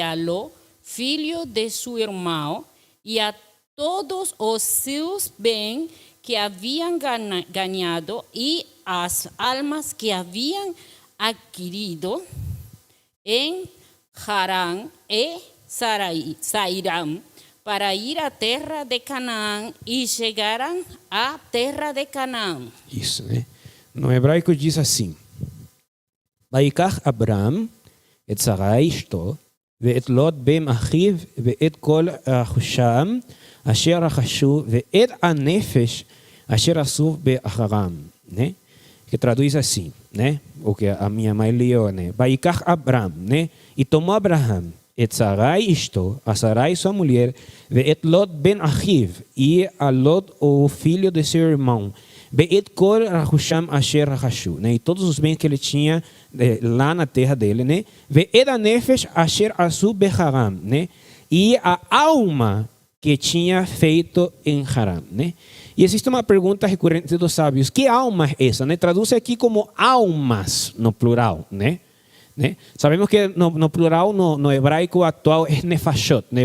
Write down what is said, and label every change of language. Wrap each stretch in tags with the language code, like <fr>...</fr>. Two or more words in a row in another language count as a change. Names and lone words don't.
<pt>a Ló, filho de seu irmão, e a todos os seus bens que haviam ganhado e as almas que haviam adquirido em Harã e saíram para ir à terra de Canaã, e chegaram à terra de Canaã. Isso, né? No hebraico diz assim:</pt> <he>ויקח אברהם את שרי אשתו ואת לוט בן אחיו ואת כל רכושם אשר רכשו ואת הנפש אשר עשו באחרם,</he> <pt>né? Que traduz assim, né? O que a minha mãe leu, né?</pt> <he>ויקח אברהם,</he> <pt>né? E tomou Abraão</pt> <he>את שרי אשתו,</he> <pt>a Sarai sua mulher,</pt> <he>ואת לוט בן אחיו,</he> <pt>e a Lot, o filho de seu irmão,</pt> <he>ואת כל רכושם אשר רכשו,</he> <pt>né? E todos os bens que ele tinha lá na terra dele, né?</pt> <he>ואת הנפש אשר עשו בחרן,</he> <pt>né? E a alma que tinha feito em Haram, né? E existe uma pergunta recorrente dos sábios: que alma é essa, né? Traduz aqui como almas no plural, né? Sabemos que no plural, no hebraico atual, é nefashot, né?</pt>